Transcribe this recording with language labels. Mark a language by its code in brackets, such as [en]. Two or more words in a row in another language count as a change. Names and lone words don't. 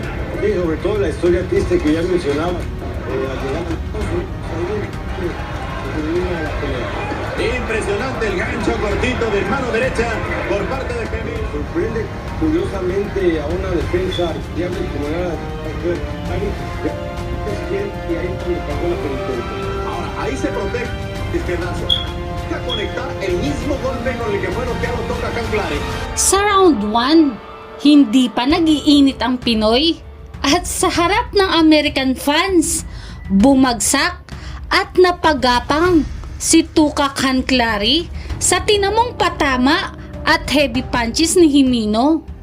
[es] Sí, sobre todo la historia triste que ya mencionaba. Impresionante el gancho cortito de mano derecha por parte de Gimeno. Sorprende curiosamente a una defensa fiable como era y ahí le pagó la penitencia. Ahora, ahí se protege izquierdazo. Deja conectar el mismo golpe con el que fue noqueado Toca Canclari. [tl] Sa round 1, hindi pa nag-iinit ang Pinoy at sa harap ng [en] American fans, [tl] bumagsak at napagapang si Tuca Canclari sa tinamong patama at [en] heavy punches [tl] ni Gimeno.